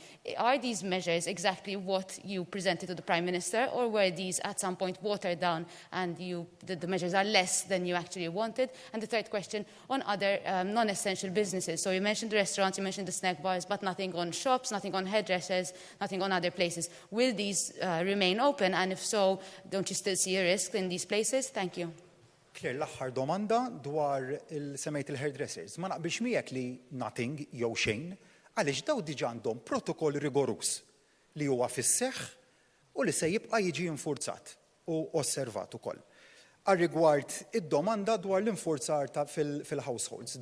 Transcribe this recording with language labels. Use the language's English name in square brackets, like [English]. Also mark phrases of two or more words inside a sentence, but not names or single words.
[English] Are these measures exactly what you presented to the Prime Minister, or were these at some point watered down and the measures are less than you actually wanted? And the third question on other non-essential businesses. So you mentioned the restaurants, you mentioned the snack bars, but nothing on shops, nothing on hairdressers, nothing on other places. Will these remain open? And if so, don't you still see a risk in these places? Thank you. [Maltese] Claire, l-aħħar domanda dwar il-semmejt il-hairdressers. Ma naqbilx miegħek li nothing jew xejn, għaliex daw diġà għandhom protokoll rigorus li huwa fis-seħħ u li se jibqa' jiġi infurzat u osservat ukoll. Għar-rigward id-domanda dwar l-infurzar fil-households.